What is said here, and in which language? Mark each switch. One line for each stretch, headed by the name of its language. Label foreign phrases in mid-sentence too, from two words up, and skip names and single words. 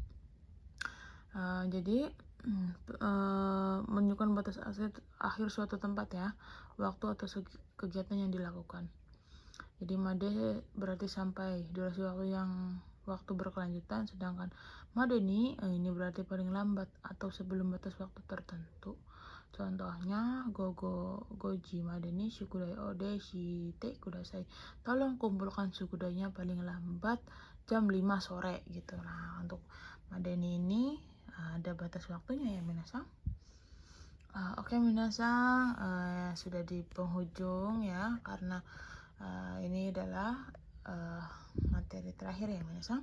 Indonesian: Jadi menunjukkan batas akhir suatu tempat ya, waktu atau kegiatan yang dilakukan. Jadi made berarti sampai, durasi waktu berkelanjutan, sedangkan made ini berarti paling lambat atau sebelum batas waktu tertentu.
Japanese: Contohnya 五時までに宿題おでしてください.
Indonesian: Tolong kumpulkan sukudainya paling lambat jam 5 sore gitu. Nah, untuk made ini ada batas waktunya ya minasang. Oke minasang, sudah di penghujung ya, karena ini adalah materi terakhir ya minasang.